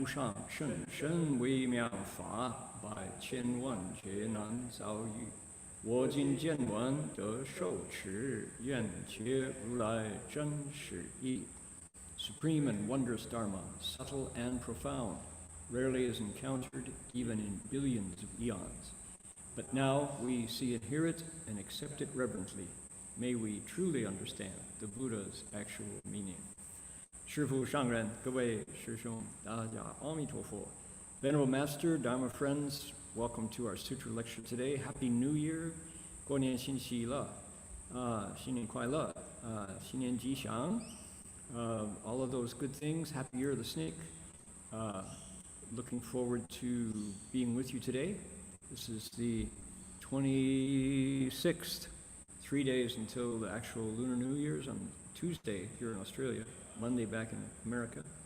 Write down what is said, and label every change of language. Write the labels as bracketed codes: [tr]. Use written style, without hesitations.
[zh] 无上甚深微妙法，百千万劫难遭遇。我今见闻得受持，愿解如来真实义。 [en] Supreme and wondrous Dharma, subtle and profound, rarely is encountered even in billions of eons. But now we see it, hear it, and accept it reverently. May we truly understand the Buddha's actual meaning. [zh] 师父上人，各位师兄，大家阿弥陀佛。 [en] Venerable Master, Dharma friends, welcome to our Sutra lecture today. Happy New Year! [zh] 过年新喜乐，新年快乐，新年吉祥。 [en] All of those good things. Happy Year of the Snake. Looking forward to being with you today. This is the 26th, 3 days until the actual Lunar New Year's on Tuesday here in Australia, Monday back in America.